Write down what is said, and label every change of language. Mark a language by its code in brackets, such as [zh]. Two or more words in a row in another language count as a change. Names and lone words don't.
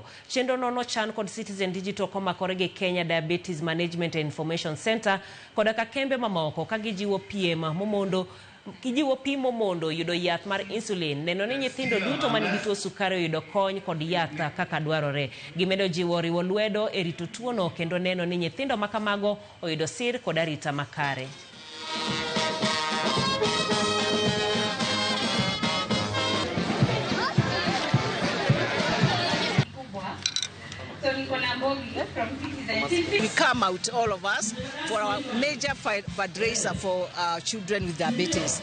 [luo] Chenro no chan kod Citizen Digital komakore gi Kenya Diabetes Management and Information Center kod ka kembe mamoko ka gijiwo piem momondo kijiwo pimo mondo yudo yath mar insulin neno ni nyithindo duto manigi tuo sukari yudo kony kod yath kaka dwarore. Gimedo jiwo riwo lwedo e rito tuo no kendo neno ni nyithindo makamago oyudo sir kod arita makare. [en] We come out, all of us, for our major fundraiser for children with diabetes.